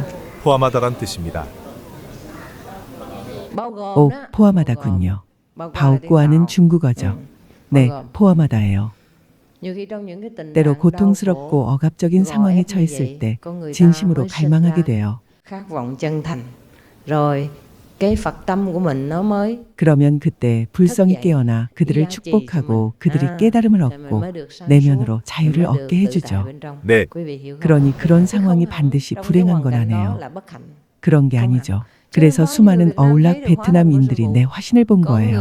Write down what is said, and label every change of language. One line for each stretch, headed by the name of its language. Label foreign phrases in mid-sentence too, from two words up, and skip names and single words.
Korean: 포함하다란 뜻입니다. 오, 포함하다군요. 바오꾸아는 중국어죠. 네, 포함하다예요. 때로 고통스럽고 억압적인 상황에 처했을 때 진심으로 갈망하게 돼요.
Vietnamese: khát vọng chân thành. Rồi cái Phật tâm của mình nó mới
Korean: 그러면 그때 불성이 깨어나 그들을 축복하고 그들이 깨달음을 얻고 내면으로 자유를 얻게 해주죠. 네, 그러니 그런 상황이 반드시 불행한 건 아니에요. 그런 게 아니죠. 그래서 수많은 어울락 베트남인들이 내 화신을 본 거예요.